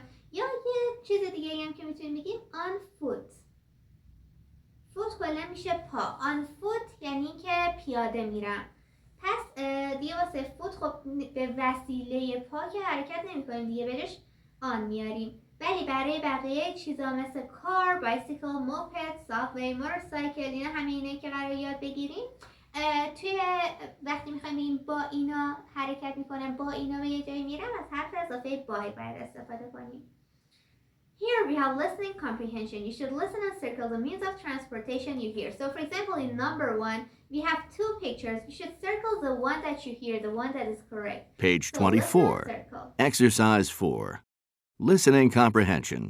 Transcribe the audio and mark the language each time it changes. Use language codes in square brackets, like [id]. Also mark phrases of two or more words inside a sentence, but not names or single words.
[fa] یا یه چیز دیگه هم که میتونیم بگیم [en] on foot. [fa] foot کلا میشه پا. [en] on foot [fa] یعنی که پیاده میرم. پس دیگه واسه فوت خب به وسیله پا که حرکت نمی کنیم دیگه، برش آن میاریم. ولی برای بقیه چیزا مثل کار، بایسیکل، موپد، سابوی، موتورسایکل، اینا همه اینه که قرار یاد بگیریم. توی وقتی میخوایم بگیم با اینا حرکت میکنم، با اینا به یه جایی میرم، از حرف اضافه بای باید استفاده کنیم. [en] Here we have listening comprehension. You should listen and circle the means of transportation you hear. So for example, in number 1, we have 2 pictures. You should circle the one that you hear, the one that is correct. Page 24. Exercise 4. Listening comprehension.